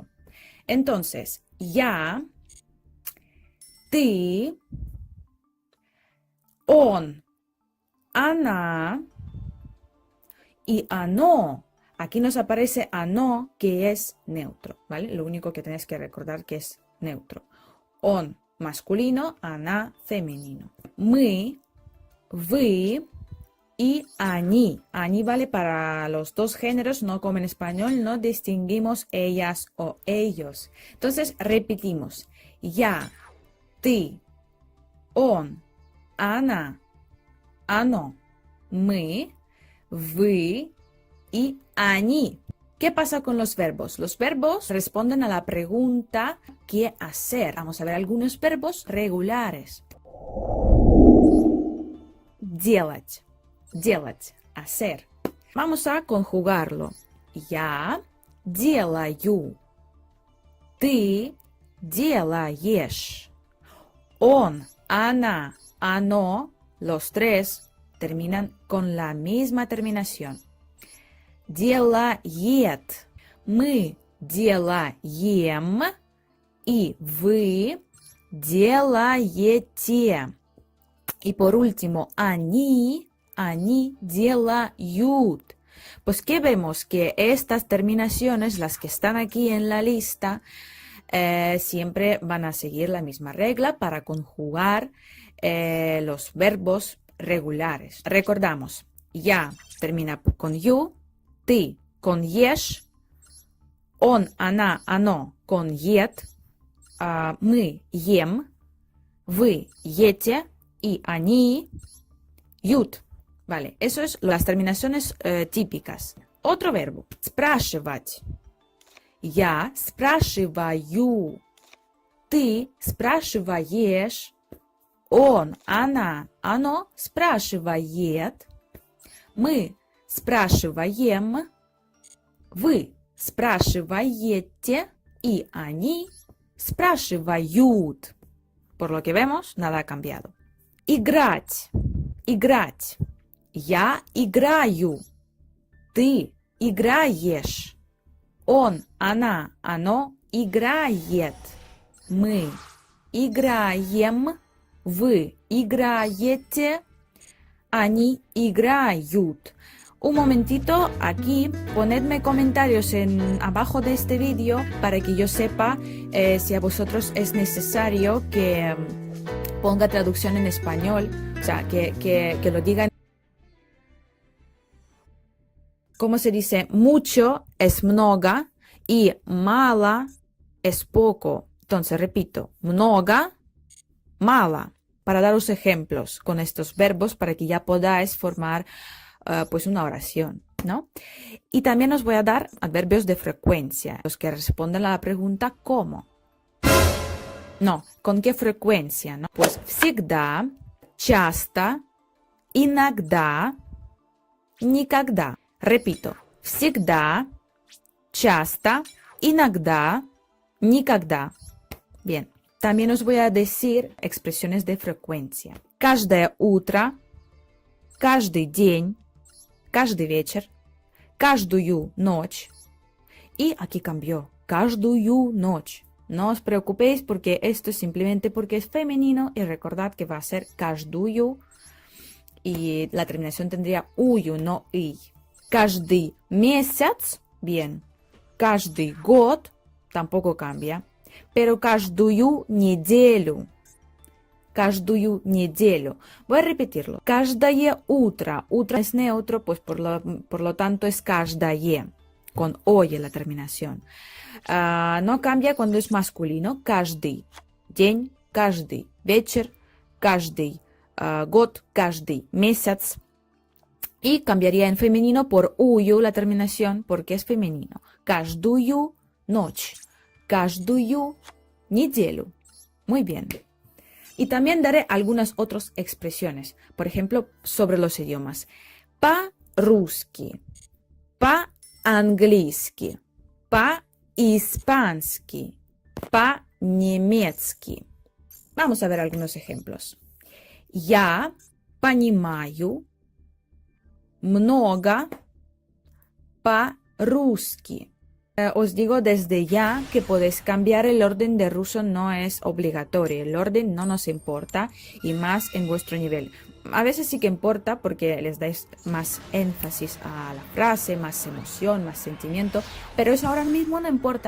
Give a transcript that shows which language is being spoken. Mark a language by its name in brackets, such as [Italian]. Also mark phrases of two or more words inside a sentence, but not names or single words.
[Spanish] Entonces, [Russian] я, ты, он, она [Spanish] y ano. Aquí nos aparece ano, que es neutro, ¿vale? Lo único que tenéis que recordar que es neutro. On, masculino, ana, femenino. [Russian] Мы, вы y они. [Spanish] Они vale para los 2 géneros, no como en español, no distinguimos ellas o ellos. Entonces, repetimos. [Russian] Я, ты, он, она, оно. Мы, вы y они. [Spanish] ¿Qué pasa con los verbos? Los verbos responden a la pregunta ¿qué hacer? Vamos a ver algunos verbos regulares. [Russian] Делать. Делать. [Spanish] Hacer. Vamos a conjugarlo. [Russian] Я делаю. Ты делаешь. Он, она, оно, [Spanish] los tres terminan con la misma terminación. [Russian] Делает. Мы делаем. И вы делаете. [Spanish] Y por último, [Russian] они делают. [Spanish] Pues que vemos que estas terminaciones, las que están aquí en la lista, siempre van a seguir la misma regla para conjugar los verbos regulares. Recordamos, я termina con you, [Russian] ты con ешь, он, она, оно con ед, мы ем, вы ете y они ют. [Spanish] Vale, eso es las terminaciones típicas. Otro verbo, [Russian] спрашивать. Я спрашиваю. Ты спрашиваешь. Он, она, оно спрашивает. Мы спрашиваем. Вы спрашиваете. Y они спрашивают. [Spanish] Por lo que vemos, nada ha cambiado. [Russian] Играть. Играть. Я играю. Ты играешь. Он, она, оно играет. Мы играем. Вы играете. Они играют. [Spanish] Un momentito, aquí ponedme comentarios abajo de este vídeo para que yo sepa si a vosotros es necesario que ponga traducción en español, o sea, que lo digan. ¿Cómo se dice? Mucho es много y мало es poco. Entonces, repito, [Russian] много, мало, [Spanish] para daros ejemplos con estos verbos para que ya podáis formar pues una oración, ¿no? Y también os voy a dar adverbios de frecuencia, los que responden a la pregunta ¿cómo? No, ¿con qué frecuencia? ¿No? [Russian] Pues всегда, часто, иногда, никогда. [Spanish] Repito, [Russian] всегда, часто, иногда, никогда. [Spanish] Bien, también os voy a decir expresiones de frecuencia. [Russian] Каждое утро, каждый день, каждый вечер, каждую ночь. [Spanish] Y aquí cambió, [Russian] каждую ночь. [Spanish] No os preocupéis porque esto es simplemente porque es femenino y recordad que va a ser каждую y la terminación tendría ую, no и. [Russian] Каждый месяц, bien. Каждый год, [Spanish] tampoco cambia. [Russian] Pero каждую неделю. Каждую неделю. [Spanish] Voy a repetirlo. [Russian] Каждое утро. [Spanish] Утро es neutro, pues por lo tanto es каждое. Con oye la terminación. No cambia cuando es masculino. [Russian] Каждый день, каждый вечер, каждый год, каждый месяц. [Spanish] Y cambiaría en femenino por ую la terminación porque es femenino. [Russian] Каждую ночь. Каждую неделю. [Spanish] Muy bien. Y también daré algunas otras expresiones. Por ejemplo, sobre los idiomas. [Russian] По-русски. По-английски. По-испански. По-немецки. [Spanish] Vamos a ver algunos ejemplos. [Russian] Я понимаю много по-русски. [Spanish] Os digo desde ya que podéis cambiar el orden de ruso, no es obligatorio. El orden no nos importa y más en vuestro nivel. A veces sí que importa porque les dais más énfasis a la frase, más emoción, más sentimiento, pero eso ahora mismo no importa.